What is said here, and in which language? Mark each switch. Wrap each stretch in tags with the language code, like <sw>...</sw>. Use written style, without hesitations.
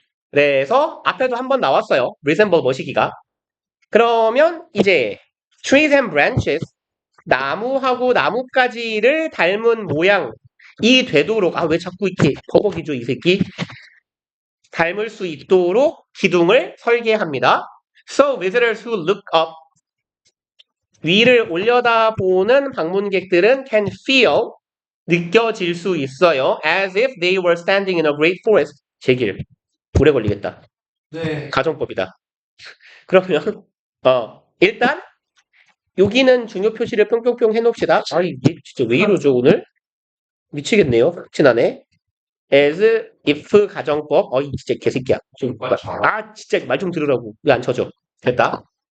<ko>그래서 앞에도 한번 나왔어요. resemble 뭐시기가. 그러면 이제</ko> <en>trees and branches</en> <ko>나무하고 나뭇가지를 닮은 모양이 되도록 왜 자꾸 이렇게 버벅이죠 이 새끼. 닮을 수 있도록 기둥을 설계합니다.</ko> <en>So visitors who look up</en> <ko>위를 올려다보는 방문객들은</ko> <en>can feel</en> <ko>느껴질 수 있어요.</ko> <en>As if they were standing in a great forest.</en> <ko>제길 오래 걸리겠다. 네. 가정법이다. 그러면 일단 여기는 중요 표시를 뿅뿅뿅 해놓읍시다. 이게 진짜 왜 이러죠 오늘? 미치겠네요. 지난해 as if 가정법. 이 진짜 개새끼야. 진짜 말 좀 들으라고. 왜 안 쳐져? 됐다.</ko>